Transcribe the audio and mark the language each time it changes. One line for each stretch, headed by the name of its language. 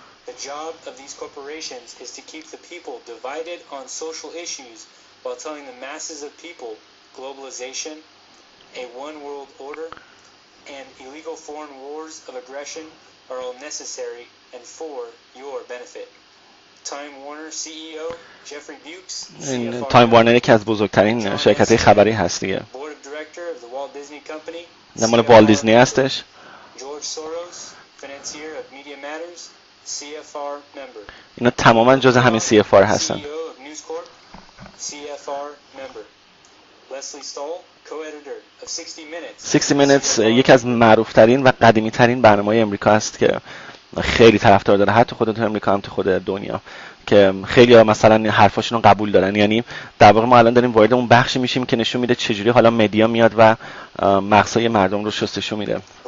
English: The job of these corporations is to keep the people divided on social issues while telling the masses of people globalization, a one world order, and illegal foreign wars of aggression are all necessary and for your benefit. Time Warner CEO Jeffrey Bukes,
Persian: این تایم وارنر یکی از بزرگترین شرکت‌های خبری هست دیگه.
English: Board of Director of the Walt Disney Company,
Persian: نه مال والت دیزنی هستش.
English: George Soros, financier of Media Matters, CFR member.
Persian: اینا تماما جز همین CFR هستن.
English: CEO of News Corp, CFR member. Leslie Stahl, co-editor of 60 Minutes.
Persian: 60 Minutes یکی از معروفترین و قدیمی‌ترین برنامه‌های امریکا است که خیلی طرفدار داره، حتی خود تو امریکا هم تو خود دنیا، که خیلی ها مثلا حرفاشون رو قبول دارن. یعنی در واقع ما الان داریم وارد اون بخشی میشیم که نشون میده چجوری حالا مدیا میاد و مغزای مردم رو شستشو میده.